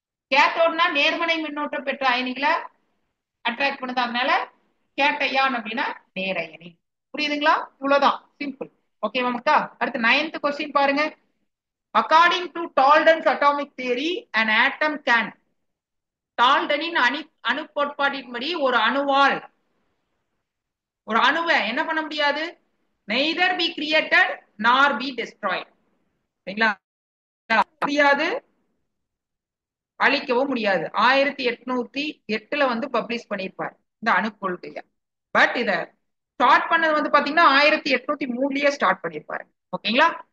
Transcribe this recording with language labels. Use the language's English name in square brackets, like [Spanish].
[Tamil] கேத்தோடுனா நேர்மறை மின்னோட்டம் பெற்ற அயனிகளை அட்ராக்ட் பண்ணுது, அதனால கேட்டயான் அப்படின்னா நேரயனி. புரியுதுங்களா? இவ்வளவுதான், சிம்பிள். ஓகேவா மக்கா? அடுத்து 9th கொஸ்டின் பாருங்க. [English] According to Dalton's atomic theory an atom can. [Tamil] டால்டனின் அணு கோட்பாட்டின்படி ஒரு அணுவை என்ன பண்ண முடியாது? [English] neither be created nor be destroyed. [Tamil] சரிங்களா? முடியாது, அழிக்கவும் முடியாது. 1808ல வந்து பப்ளிஷ் பண்ணியிருப்பார் இந்த அணு கொள்கைய. பட் இத ஸ்டார்ட் பண்ணது வந்து பாத்தீங்கன்னா 1803லயே ஸ்டார்ட் பண்ணியிருப்பாரு. ஓகேங்களா?